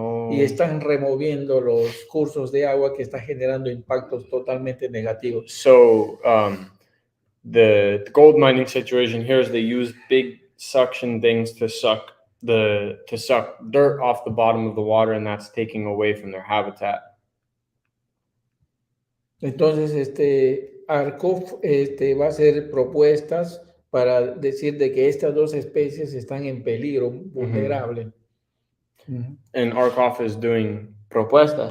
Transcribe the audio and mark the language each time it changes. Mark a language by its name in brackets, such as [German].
[Spanish] Y están removiendo los cursos de agua que está generando impactos totalmente negativos. [English] So the gold mining situation here is they use big suction things to suck dirt off the bottom of the water, and that's taking away from their habitat. [Spanish] Entonces, ARCOF va a hacer propuestas para decir de que estas dos especies están en peligro, vulnerable. [English] And ARCOF is doing propuestas.